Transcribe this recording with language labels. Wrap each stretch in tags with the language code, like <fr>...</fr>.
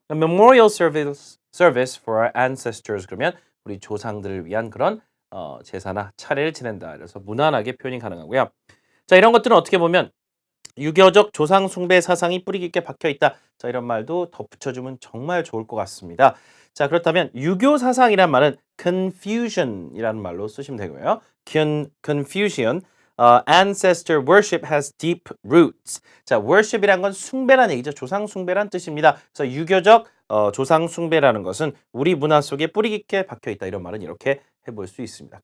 <en>Memorial Service for our ancestors</en> <ko>그러면 우리 조상들을 위한 그런 제사나 차례를 지낸다. 그래서 무난하게 표현이 가능하고요. 자, 이런 것들은 어떻게 보면 유교적 조상 숭배 사상이 뿌리 깊게 박혀 있다. 자, 이런 말도 덧붙여주면 정말 좋을 것 같습니다. 자, 그렇다면 유교 사상이란 말은 confusion이라는 말로 쓰시면 되고요.</ko> <en>Confucian, ancestor worship has deep roots.</en> <ko>자, worship이란 건 숭배란 얘기죠. 조상 숭배란 뜻입니다. 그래서 유교적 조상 숭배라는 것은 우리 문화 속에 뿌리 깊게 박혀 있다. 이런 말은 이렇게 해볼 수 있습니다.</ko>